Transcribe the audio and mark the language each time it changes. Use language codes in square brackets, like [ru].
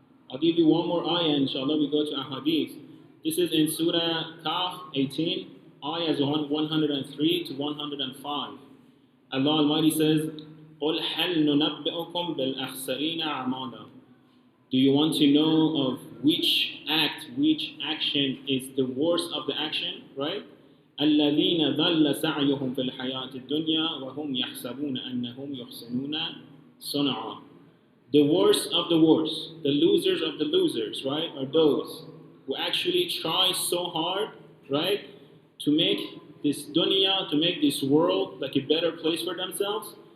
[en] I'll give you one more ayah, inshallah. We go to ahadith. This is in Surah Kaf 18, ayahs 103 to 105. Allah Almighty says, [ar] قُلْ هَلْ نُنَبِّئُكُمْ بِالْأَخْسَرِينَ أَعْمَالًا. [en] Do you want to know of which act, which action is the worst of the action, right? [ar] الَّذِينَ ضَلَّ سَعْيُهُمْ فِي الْحَيَاةِ الدُّنْيَا وَهُمْ يَحْسَبُونَ أَنَّهُمْ يُحْسِنُونَ صُنْعًا. [en] The worst of the worst, the losers of the losers, right, are those who actually try so hard, right, to make this dunya, to make this world like a better place for themselves.